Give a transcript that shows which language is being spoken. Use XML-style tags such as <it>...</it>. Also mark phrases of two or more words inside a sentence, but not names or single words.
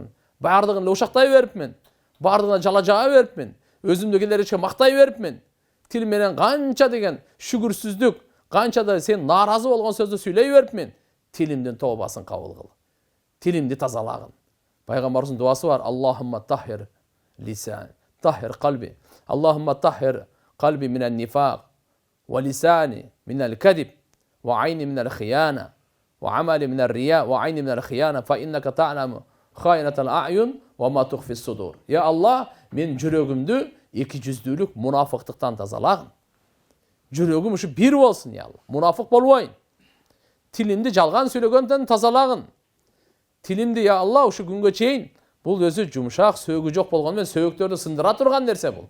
<ky>Бардыгын эле ушактай берипмин. Бардыгына жала жаа берипмин. Өзүмдү келеричке мактай берипмин. Тил менен канча деген шүгүрсүздүк, канча да сен нааразы болгон сөздү сүйлөй берипмин. Тилимдин тообасын кабыл кыл. Тилимди тазалагын. Пайгамбарыбыздын дуасы бар.</ky> <ar>اللهم طهر لسان، طهر قلبي. اللهم طهر قلبي من النفاق، ولساني من الكذب، وعيني من الخيانة، وعملي من الرياء، وعيني من الخيانة، فإنك تعلم خائنة الأعين وما تخفي الصدور. يا الله,</ar> <ky>мен жүрөгүмдү эки жүздүүлүк мунафыктыктан тазалагын. Жүрөгүм ушу бир болсун,</ky> <ar>يا الله.</ar> <ky>Мунафык болбойн. Тилимди жалган сүйлөгөндөн тазалагын. Тилимди,</ky> <ar>يا الله,</ar> <ky>ушу күнгө чейин бул өзү жумшак, сөөгү жок болгону менен сөөктөрдү сындыра турган нерсе бул.</ky>